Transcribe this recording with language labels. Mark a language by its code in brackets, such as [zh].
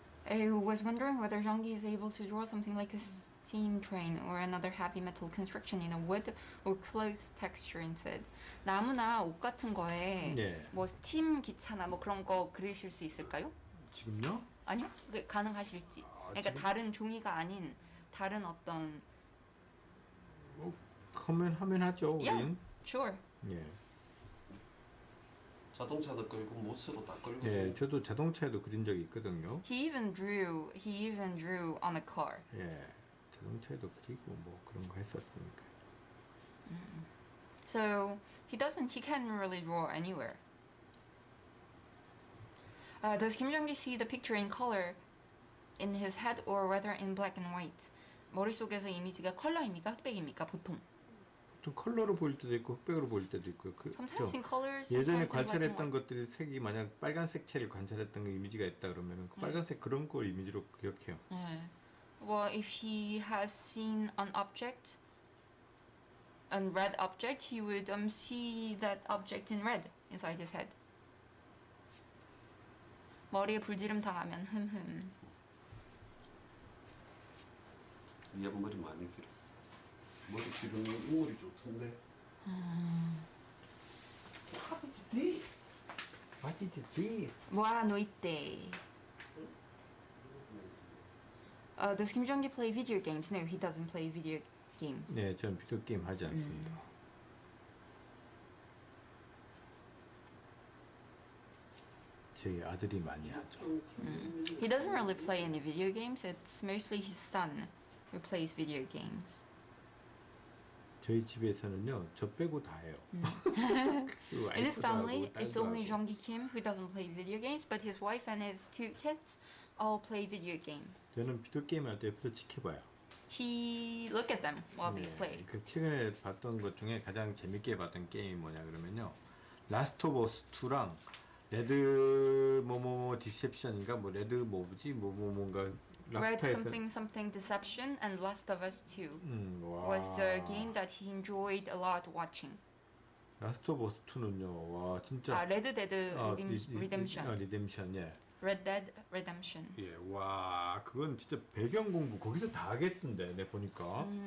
[en] I was wondering whether Zhanggi is able to draw something like a steam train or another heavy metal construction in a wood or cloth texture instead. [ko] 나무나 옷 같은 거에 예. 뭐 스팀 기차나 뭐 그런 거 그리실 수 있을까요? 지금요? 아니요? 그게 가능하실지. 그러니까 지금? 다른 종이가 아닌 다른 어떤 하면 하죠. [en] Yeah. [ko] 우린. [en] sure. [ko] 예. 자동차도 끌고 못으로 다 끌고 예, 저도 자동차에도 그린 적이 있거든요. [en] He even drew on a car. [ko] 예. 자동차에도 그리고 뭐 그런 거 했었으니까. [en] So he can't really draw anywhere. Does Kim Jong-gi see the picture in color in his head or whether in black and white? [ko] 머릿속에서 이미지가 컬러입니까? 흑백입니까? 보통. 보통 컬러로 보일 때도 있고 흑백으로 보일 때도 있고. [en] Sometimes in colors, [ko] 예전에 [en] sometimes in black and [ko] 관찰했던 [en] white. [ko] 것들이 색이 만약 빨간색 채를 관찰했던 거 이미지가 있다 그러면은 그 빨간색 그런 걸 이미지로 기억해요. 네. [en] Well, if he has seen an object, a red object, he would see that object in red inside his head. [ko] 머리에 불지름 당하면 흠흠. 미안 머리 많이 길었어. 머리 기르는 인물이 좋던데. [en] What is this? What is this? [pt] Boa noite. [en] Does Kim Jong-gi play video games? No, he doesn't play video games. [ko] 네, 저는 비디오 게임 하지 않습니다. 저희 아들이 많이 하죠. [en] He doesn't really play any video games. It's mostly his son who plays video games. [ko] 저희 집에서는요, 저 빼고 다 해요. 그리고 [en] In his [ko] 와이프도 하고, [en] family, it's [ko] 딸도 [en] only [ko] 하고. [en] Jong-gi Kim who doesn't play video games, but his wife and his two kids all play video games. [ko] 저는 비디오 게임 할 때 옆에서 지켜봐요. [en] He look at them while they play. [ko] 그 최근에 봤던 것 중에 가장 재밌게 봤던 게임이 뭐냐 그러면요, 라스트 오브 어스 2랑 레드 뭐뭐뭐 디셉션인가 뭐 레드 뭐지 뭐뭐뭔가 [en] Red [ko] 라스트에서 [en] something something Deception and Last of Us 2 [ko] 와. [en] was the game that he enjoyed a lot watching. [ko] 라스트 오브 어스 2는요, 와 진짜. [en] Red Dead Redemption. [ko] 리뎀션, 예. [en] Red Dead Redemption. [ko] 예, 와, 그건 진짜 배경 공부 거기서 다 하겠던데, 내 보니까.